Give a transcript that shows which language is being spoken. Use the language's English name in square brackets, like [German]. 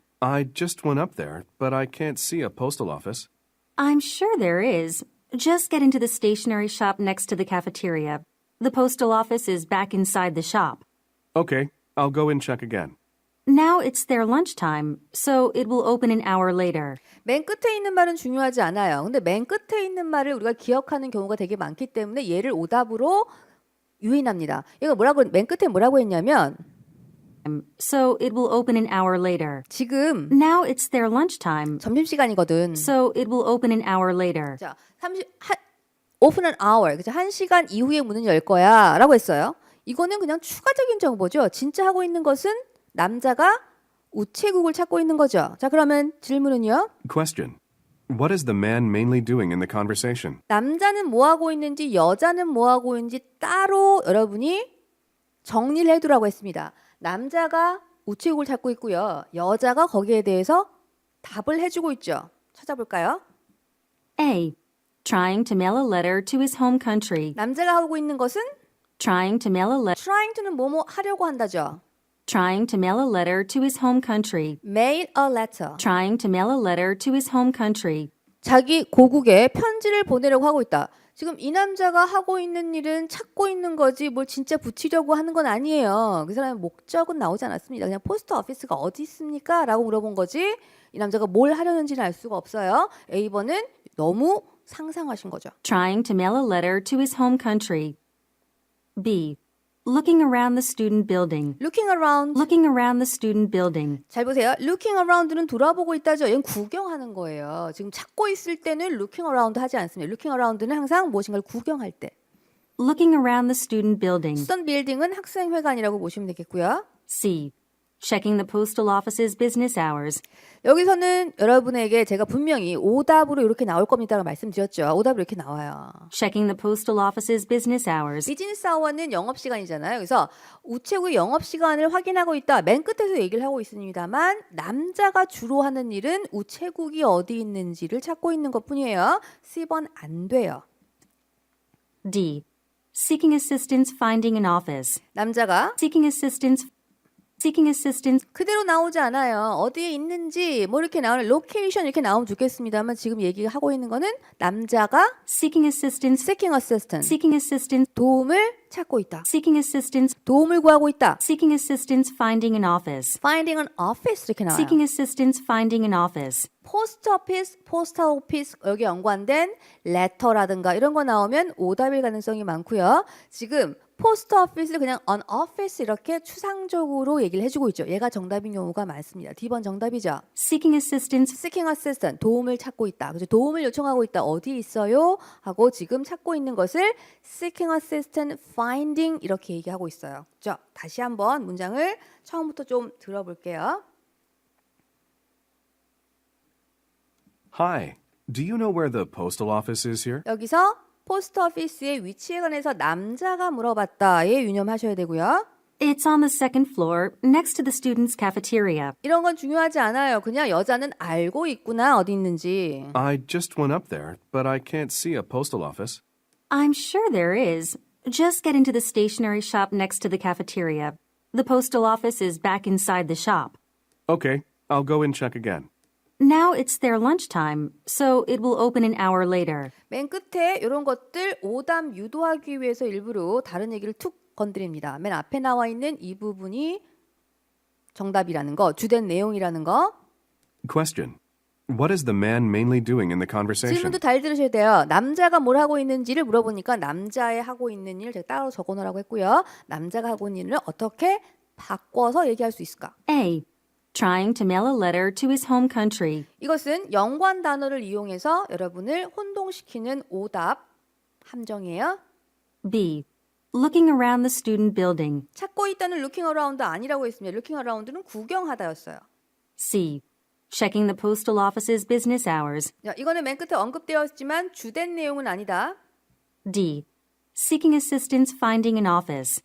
[English] I just went up there, but I can't see a postal office. I'm sure there is. Just get into the stationery shop next to the cafeteria. The postal office is back inside the shop. Okay, I'll go and check again. Now it's their lunchtime, so it will open an hour later. [Korean] 맨 끝에 있는 말은 중요하지 않아요. 근데 맨 끝에 있는 말을 우리가 기억하는 경우가 되게 많기 때문에 얘를 오답으로 유인합니다. 얘가 맨 끝에 뭐라고 했냐면 [English] So it will open an hour later. [Korean] 지금 [English] Now it's their lunchtime, [Korean] 점심시간이거든. [English] so it will open an hour later. 자, open an hour. 그죠? [Korean] 1시간 이후에 문을 열 거야. 라고 했어요. 이거는 그냥 추가적인 정보죠. 진짜 하고 있는 것은 남자가 우체국을 찾고 있는 거죠. 자, 그러면 질문은요. [English] Question. What is the man mainly doing in the conversation? [Korean] 남자는 뭐 하고 있는지 여자는 뭐 하고 있는지 따로 여러분이 정리를 해두라고 했습니다. 남자가 우체국을 찾고 있고요. 여자가 거기에 대해서 답을 해주고 있죠. 찾아볼까요? [English] A. Trying to mail a letter to his home country. [Korean] 남자가 하고 있는 것은 [English] Trying to mail a letter. trying to [Korean] 는 뭐뭐 하려고 한다죠. [English] Trying to mail a letter to his home country. mail a letter. Trying to mail a letter to his home country. [Korean] 자기 고국에 편지를 보내려고 하고 있다. 지금 이 남자가 하고 있는 일은 찾고 있는 거지 뭘 진짜 붙이려고 하는 건 아니에요. 그 사람의 목적은 나오지 않았습니다. 그냥 포스트 오피스가 어디 있습니까? 라고 물어본 거지 이 남자가 뭘 하려는지는 알 수가 없어요. A번은 너무 상상하신 거죠. [English] Trying to mail a letter to his home country. B. Looking around the student building. Looking around. Looking around the student building. [Korean] 잘 보세요. [English] Looking around [Korean] 는 돌아보고 있다죠. 얘는 구경하는 거예요. 지금 찾고 있을 때는 [English] looking around [Korean] 하지 않습니다. [English] Looking around [Korean] 는 항상 무엇인가를 구경할 때. [English] Looking around the student building. student building [Korean] 은 학생회관이라고 보시면 되겠고요. [English] C. Checking the postal office's business hours. [Korean] 여기서는 여러분에게 제가 분명히 오답으로 이렇게 나올 겁니다라고 말씀드렸죠. 오답으로 이렇게 나와요. [English] Checking the postal office's business hours. [Korean] 비즈니스 아워는 영업시간이잖아요. 그래서 우체국의 영업시간을 확인하고 있다. 맨 끝에서 얘기를 하고 있습니다만 남자가 주로 하는 일은 우체국이 어디 있는지를 찾고 있는 것뿐이에요. C번 안 돼요. [English] D. Seeking assistance finding an office. [Korean] 남자가 [English] Seeking assistance. [Korean] 그대로 나오지 않아요. 어디에 있는지 뭐 이렇게 나오는 로케이션 이렇게 나오면 좋겠습니다만 지금 얘기하고 있는 거는 남자가 [English] Seeking assistance. seeking assistance Seeking assistance. [Korean] 도움을 찾고 있다. [English] Seeking assistance. [Korean] 도움을 구하고 있다. [English] Seeking assistance finding an office. finding an office [Korean] 이렇게 나와요. [English] Seeking assistance finding an office. [Korean] 포스트 오피스, 포스탈 오피스 여기 연관된 letter라든가 이런 거 나오면 오답일 가능성이 많고요. 지금 포스트 오피스를 그냥 [English] an office [Korean] 이렇게 추상적으로 얘기를 해주고 있죠. 얘가 정답인 경우가 많습니다. D번 정답이죠. [English] Seeking assistance. seeking assistance [Korean] 도움을 찾고 있다. 그죠? 도움을 요청하고 있다. 어디에 있어요? 하고 지금 찾고 있는 것을 [English] seeking assistance finding [Korean] 이렇게 얘기하고 있어요. 자, 다시 한번 문장을 처음부터 좀 들어볼게요. [English] Hi. Do you know where the postal office is here? [Korean] 여기서 포스트 오피스의 위치에 관해서 남자가 물어봤다에 유념하셔야 되고요. [English] It's on the second floor, next to the students' cafeteria. [Korean] 이런 건 중요하지 않아요. 그냥 여자는 알고 있구나 어디 있는지. [English] I just went up there, but I can't see a postal office. I'm sure there is. Just get into the stationery shop next to the cafeteria. The postal office is back inside the shop. Okay, I'll go and check again. Now it's their lunchtime, so it will open an hour later. [Korean] 맨 끝에 이런 것들 오답 유도하기 위해서 일부러 다른 얘기를 툭 건드립니다. 맨 앞에 나와 있는 이 부분이 정답이라는 거, 주된 내용이라는 거. [English] Question. What is the man mainly doing in the conversation? [Korean] 질문도 잘 들으셔야 돼요. 남자가 뭘 하고 있는지를 물어보니까 남자의 하고 있는 일 제가 따로 적어놓으라고 했고요. 남자가 하고 있는 일을 어떻게 바꿔서 얘기할 수 있을까? [English] A. Trying to mail a letter to his home country. [Korean] 이것은 연관 단어를 이용해서 여러분을 혼동시키는 오답 함정이에요. [English] B. Looking around the student building. [Korean] 찾고 있다는 [English] looking around [Korean] 아니라고 했습니다. looking around는 구경하다였어요. [English] C. Checking the postal office's business hours. [Korean] 자, 이거는 맨 끝에 언급되었지만 주된 내용은 아니다. [English] D. Seeking assistance finding an office.